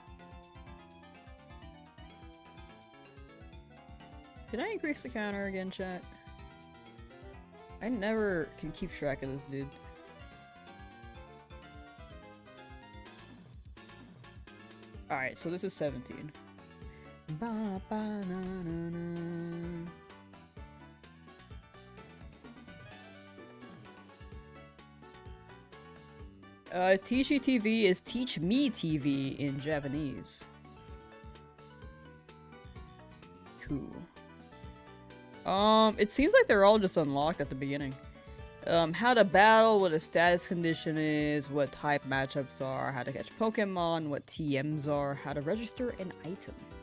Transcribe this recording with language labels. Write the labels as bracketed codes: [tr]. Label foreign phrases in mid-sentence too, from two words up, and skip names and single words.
[en] Did I increase the counter again, chat? I never can keep track of this dude. Alright, so this is 17. Ba, ba, na, na, na. Teachy TV is Teach Me TV in Japanese. Cool. It seems like they're all just unlocked at the beginning. How to battle, what a status condition is, what type matchups are, how to catch Pokemon, what TMs are, how to register an item.